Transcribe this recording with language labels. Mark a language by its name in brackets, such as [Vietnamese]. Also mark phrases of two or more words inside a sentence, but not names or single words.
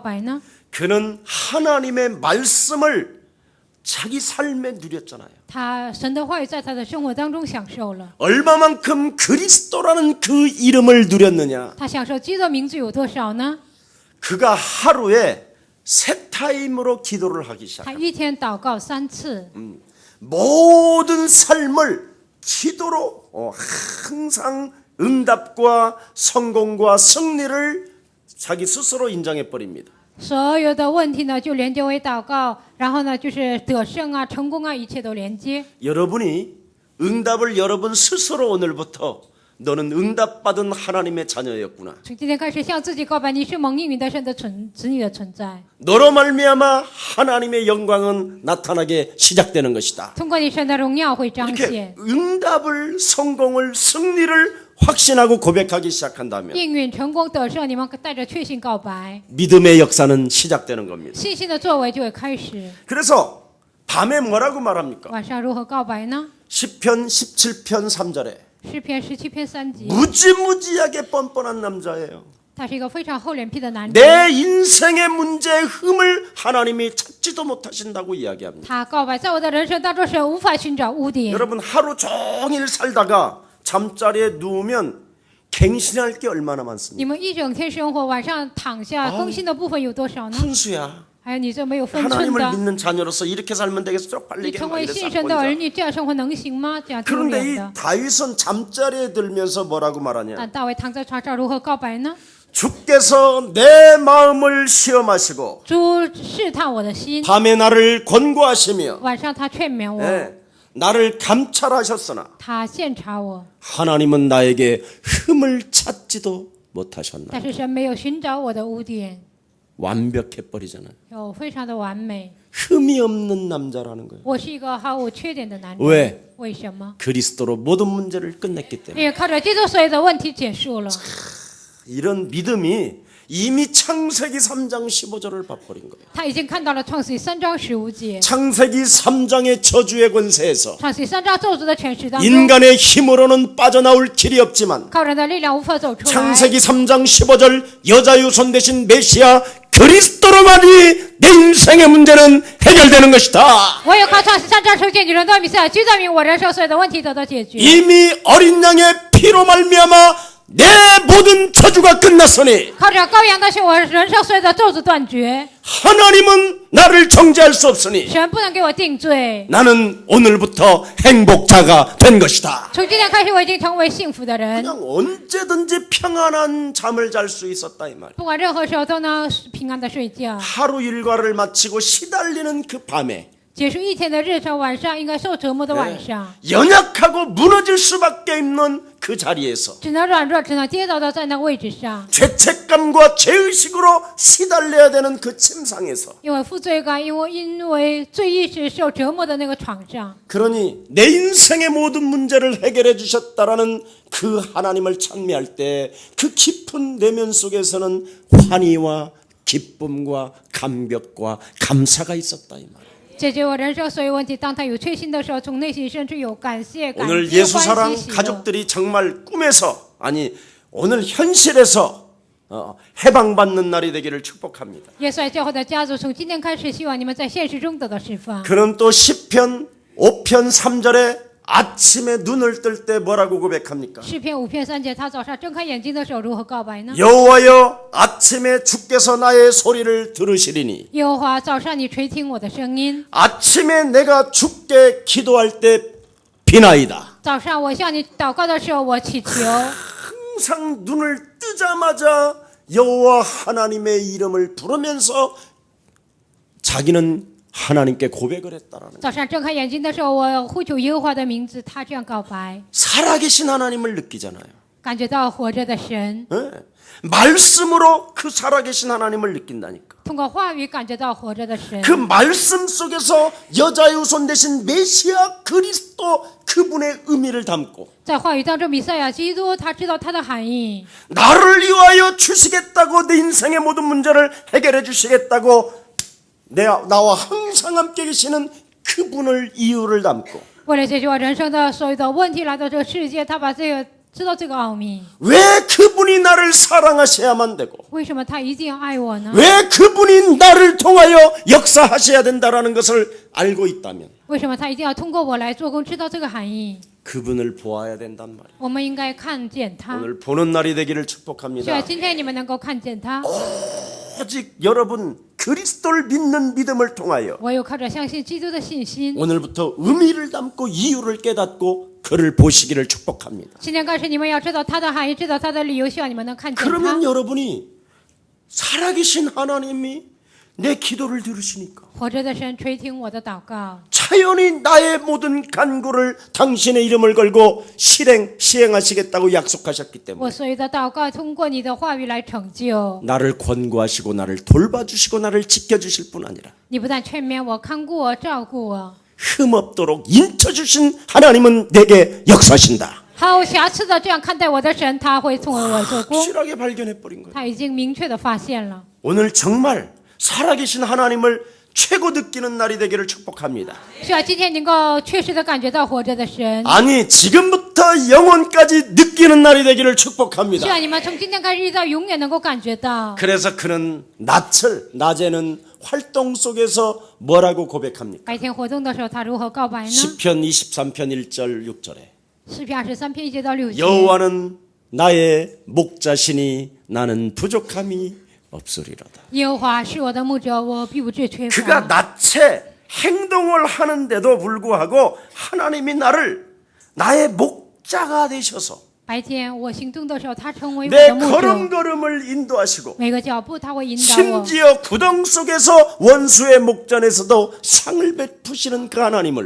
[Korean] 그는 하나님의 말씀을 자기 삶에 누렸잖아요. [Chinese] 神的话语在他的生活当中享受了。 [Korean] 얼마만큼 그리스도라는 그 이름을 누렸느냐. [Chinese] 他享受基督的名字有多少呢？ [Korean] 그가 하루에 3타임으로 기도를 하기 [Chinese] 他 [Korean] 시작합니다. [Chinese] 一天祷告3次， [Korean] 모든 삶을 기도로 항상 응답과 성공과 승리를 자기 스스로 인정해 버립니다. [Chinese] 所有的问题呢就连接为祷告，然后呢就是得胜啊、成功啊，一切都连接。 [Korean] 여러분이 응답을 여러분 스스로 오늘부터 너는 응답받은 하나님의 자녀였구나. [Chinese] 从今天开始向自己告白，你是蒙应允的神的子女的存在。 [Korean] 너로 말미암아 하나님의 영광은 나타나게 시작되는 것이다. [Chinese] 通过你神的荣耀会彰 [Korean] 이렇게 [Chinese] 显。 [Korean] 응답을 성공을 승리를 확신하고 고백하기 시작한다면 [Chinese] 应允、成功、得胜，你们带着确信告白， [Korean] 믿음의 역사는 시작되는 겁니다. [Chinese] 信心的作为就会开始。 [Korean] 그래서 밤에 뭐라고 말합니까? [Chinese] 晚上如何告白呢？ [Korean] 10편 17편 3절에 [Chinese] 诗篇17篇3节， [Korean] 무지무지하게 뻔뻔한 남자예요. [Chinese] 他是一个非常厚脸皮的男人。 [Korean] 내 인생의 문제의 흠을 하나님이 찾지도 못하신다고 이야기합니다. [Chinese] 他告白，在我的人生当中，神无法寻找污点。 [Korean] 여러분 하루 종일 살다가 잠자리에 누우면 갱신할 게 얼마나 많습니까? [Chinese] 你们一整天生活，晚上躺下更新的部分有多少呢？ [Korean] 훈수야. [Chinese] 还有你这没有分寸 [Korean] 하나님을 [Chinese] 的， [Korean] 믿는 자녀로서 이렇게 살면 되겠어? [Chinese] 你 [Korean] 빨리 [Chinese] 成 [Korean] 막 [Chinese] 为 [Korean] 이래서 [Chinese] 信神的儿 [Korean] 보니까. [Chinese] 女，这样生活能行吗？这样丢 [Korean] 그런데 [Chinese] 脸 [Korean] 이 [Chinese] 的。 [Korean] 다윗은 잠자리에 들면서 뭐라고 말하냐? [Chinese] 但大卫躺在床上如何告白呢？ [Korean] 주께서 내 마음을 시험하시고 [Chinese] 主试探我的心， [Korean] 밤에 나를 권고하시며 [Chinese] 晚上他劝勉我， [Korean] 나를 감찰하셨으나 [Chinese] 他鉴察我， [Korean] 하나님은 나에게 흠을 찾지도 못하셨나. [Chinese] 但是神没有寻找我的污点， [Korean] 완벽해버리잖아요. [Chinese] 有非常的完美。 [Korean] 흠이 없는 남자라는 거예요. [Chinese] 我是一个毫无缺点的男人。 [Korean] 왜? [Chinese] 为什么？ [Korean] 그리스도로 모든 문제를 끝냈기 때문에. [Chinese] 因为靠着基督所有的问题结束了。 [Korean] 이런 믿음이 이미 창세기 3장 15절을 봐버린 거예요. [Chinese] 他已经看到了创世记3章15节， [Korean] 창세기 3장의 저주의 권세에서 [Chinese] 创世记3章咒诅的权势当中， [Korean] 인간의 힘으로는 빠져나올 길이 없지만 [Chinese] 靠人的力量无法走出来。 [Korean] 창세기 3장 15절 여자 유손 대신 메시아 그리스도로만이 내 인생의 문제는 해결되는 것이다. [Chinese] 我有靠创世3章15节女人的弥赛亚，就证明我人生所有的问题得到解决。 [Korean] 이미 어린 양의 피로 말미암아 내 모든 저주가 끝났으니 [Chinese] 靠着羔羊的血，我人生所有的咒诅断绝。 [Korean] 하나님은 나를 정죄할 수 없으니 [Chinese] 神不能给我定罪。 [Korean] 나는 오늘부터 행복자가 된 것이다. [Chinese] 从今天开始，我已经成为幸福的人， [Korean] 그냥 언제든지 평안한 잠을 잘 수 있었다 이 말. [Chinese] 不管任何时候都能平安的睡觉。 [Korean] 하루 일과를 마치고 시달리는 그 밤에 [Chinese] 结束一天的日程，晚上应该受折磨的晚上， [Korean] 연약하고 무너질 수밖에 없는 그 자리에서 [Chinese] 只能软弱，只能跌倒的在那个位置上， [Korean] 죄책감과 죄의식으로 시달려야 되는 그 침상에서 [Chinese] 因为负罪感，因为罪意识受折磨的那个床上。 [Korean] 그러니 내 인생의 모든 문제를 해결해 주셨다라는 그 하나님을 찬미할 때 그 깊은 내면 속에서는 환희와 기쁨과 감격과 감사가 있었다 이 말. [Chinese] 解决我人生所有问题。当他有确信的时候，从内心深处有感谢、感 [Korean] 오늘 [Chinese] 激、 [Korean] 예수사랑 [Chinese] 欢喜、喜乐。 [Korean] 가족들이 정말 꿈에서 아니 오늘 현실에서 해방받는 날이 되기를 축복합니다. [Chinese] 耶稣爱教会的家族，从今天开始，希望你们在现实中得到释放。 [Korean] 그는 또 시편 5편 3절에 아침에 눈을 뜰 때 뭐라고 고백합니까? [Chinese] 诗篇5篇3节，他早上睁开眼睛的时候如何告白呢？ [Korean] 여호와여 아침에 주께서 나의 소리를 들으시리니 [Chinese] 耶和华，早上你垂听我的声音。 [Korean] 아침에 내가 주께 기도할 때 비나이다. [Chinese] 早上我向你祷告的时候，我祈求。 [Korean] 항상 눈을 뜨자마자 여호와 하나님의 이름을 부르면서 자기는 하나님께 고백을 했다라는. [Chinese] 早上睁开眼睛的时候，我呼求耶和华的名字，他这样告白， [Korean] 살아계신 하나님을 느끼잖아요. [Chinese] 感觉到活着的神， [Korean] 네. 말씀으로 그 살아계신 하나님을 느낀다니까. [Chinese] 通过话语感觉到活着的神。 [Korean] 그 말씀 속에서 여자의 후손 대신 메시아 그리스도 그분의 의미를 담고 [Chinese] 在话语当中，弥赛亚基督，他知道他的含义。 [Korean] 나를 위하여 주시겠다고 내 인생의 모든 문제를 해결해 주시겠다고 나와 항상 함께 계시는 그분을 이유를 담고 [Chinese] 为了解决我人生的所有的问题，来到这个世界，他把这个知道这个奥秘。 [Korean] 왜 그분이 나를 사랑하셔야만 되고 [Chinese] 为什么他一定要爱我呢？ [Korean] 왜 그분이 나를 통하여 역사하셔야 된다라는 것을 알고 있다면 [Chinese] 为什么他一定要通过我来做工？知道这个含义， [Korean] 그분을 보아야 된단 말이에요. [Chinese] 我们应该看见他。 [Korean] 오늘 보는 날이 되기를 [Chinese] 是啊， [Korean] 축복합니다. [Chinese] 今天你们能够看见他， [Korean] 오직 여러분 그리스도를 믿는 믿음을 통하여 [Chinese] 唯有靠着相信基督的信心， [Korean] 오늘부터 의미를 담고 이유를 깨닫고 그를 보시기를 축복합니다. [Chinese] 今天开始你们要知道他的含义，知道他的理由，希望你们能看见 [Korean] 그러면 [Chinese] 他。 [Korean] 여러분이 살아계신 하나님이 내 기도를 들으시니까 [Chinese] 活着的神垂听我的祷告， [Korean] 자연히 나의 모든 간구를 당신의 이름을 걸고 시행하시겠다고 약속하셨기 [Chinese] 我 [Korean] 때문에 [Chinese] 所有的祷告通过你的话语来成就。 [Korean] 나를 권고하시고 나를 돌봐주시고 나를 지켜주실 뿐 아니라 [Chinese] 你不但劝勉我、看顾我、照顾我， [Korean] 흠없도록 인쳐주신 하나님은 내게 역사하신다. [Chinese] 毫无瑕疵的这样看待我的神，他会从我做工。 [Korean] 확실하게 발견해버린 거예요. [Chinese] 他已经明确的发现了。 [Korean] 오늘 정말 살아계신 하나님을 최고 느끼는 날이 되기를 축복합니다. [Chinese] 是啊，今天能够确实的感觉到活着的神。 [Korean] 아니 지금부터 영원까지 느끼는 날이 되기를 [Chinese] 是 [Korean] 축복합니다. [Chinese] 啊，你们从今天开始一直到永远能够感觉到。 [Korean] 그래서 그는 낮에는 활동 속에서 뭐라고 고백합니까? [Chinese] 白天活动的时候，他如何告白呢？ [Korean] 시편 23편 1절 6절에 [Chinese] 诗篇23篇1节到6节。 [Korean] 여호와는 나의 목자시니 나는 부족함이 없으리로다. [Chinese] 耶和华是我的牧者，我必不致缺 [Korean] 그가 [Chinese] 乏。 [Korean] 낮에 행동을 하는데도 불구하고 하나님이 나의 목자가 되셔서 [Chinese] 白天我行动的时候，他成为我 [Korean] 내 [Chinese] 的牧者。 [Korean] 걸음걸음을 인도하시고 [Chinese] 每个脚步他会引导我。 [Korean] 심지어 구덩 속에서 원수의 목전에서도 상을 베푸시는 그 하나님을